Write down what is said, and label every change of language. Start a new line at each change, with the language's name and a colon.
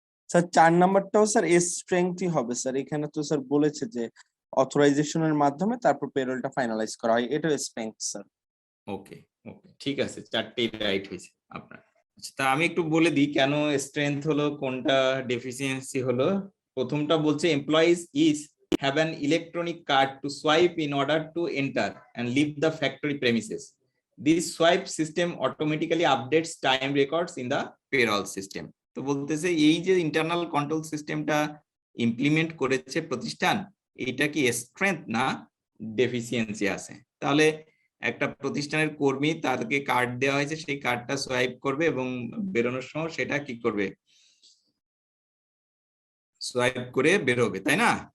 Bangla: Sir 4 নাম্বারটাও sir স্ট্রেংথই হবে sir, এখানে তো স্যার বলেছে যে অথরাইজেশনের মাধ্যমে তারপর পেরোলটা ফাইনালাইজ করা হয়, এটাও স্ট্রেংথ স্যার। ওকে ওকে, ঠিক আছে, 4টেই রাইট হয়েছে আপনার। আচ্ছা, তা আমি একটু বলে দিই কেন স্ট্রেংথ হলো, কোনটা ডেফিসিয়েন্সি হলো। প্রথমটা বলছে
English: Employees is have an electronic card to swipe in order to enter and leave the factory premises. This swipe system automatically updates time records in the payroll system.
Bangla: তো বলতেছে এই যে ইন্টারনাল কন্ট্রোল সিস্টেমটা implement করেছে প্রতিষ্ঠান, এটা কি strength না ডেফিসিয়েন্সি আছে? তাহলে একটা প্রতিষ্ঠানের কর্মী, তাদেরকে কার্ড দেওয়া হয়েছে, সেই কার্ডটা সোয়াইপ করবে এবং বেরোনোর সময় সেটা কি করবে, সোয়াইপ করে বেরোবে, তাই না?